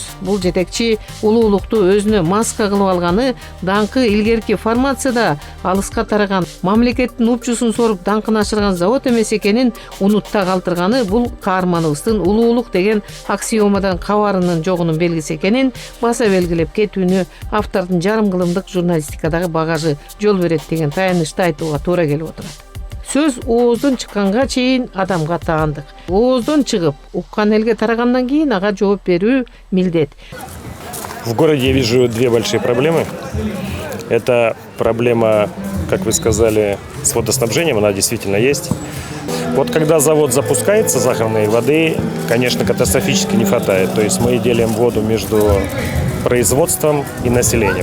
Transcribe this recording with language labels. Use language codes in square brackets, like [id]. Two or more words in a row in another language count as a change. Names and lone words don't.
[ky] Бул жетекчи улуулукту өзүнө маска кылып алганы, даңкы илгерки формацияда алыска тараган, мамлекеттин упчусун соруп даңкын ашырган завод эмес экенин унутта калтырганы бул каарманыбыздын улуулук деген аксиомадан кабарынын жогунун белгиси экенин баса белгилеп кетүүнү автордун жарым кылымдык журналистикадагы багажы жол берет деген таянычты айтууга туура келип отурат. Сөз ооздон чыкканга чейин адамга таандык. Ооздон чыгып, уккан элге тарагандан кийин ага жооп берүү милдет. [ru] В городе я вижу две большие проблемы. Это проблема, как вы сказали, с водоснабжением, она действительно есть. Вот когда завод запускается, сахарной воды, конечно, катастрофически не хватает. То есть мы делим воду между производством и населением.